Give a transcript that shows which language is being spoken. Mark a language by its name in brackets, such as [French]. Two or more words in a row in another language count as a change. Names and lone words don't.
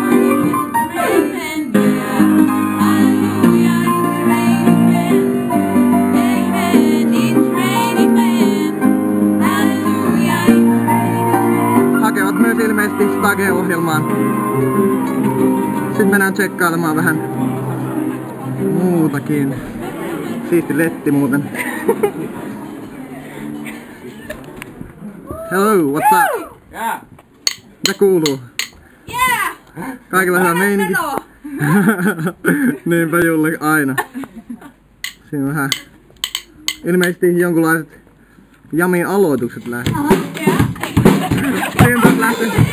[Finnish] Hakevat myös ilmeisesti Stake-ohjelmaan. Sitten mennään tsekkailemaan vähän muutakin. Siisti letti muuten. [English] Hello, what's up? Yeah. [Finnish] Mitä kuuluu? Yeah! Kaikilla hyvä meininki. Niinpä Julle aina. Siinä on vähän ilmeisesti jonkunlaiset jamin aloitukset lähti. Siinä taas lähti.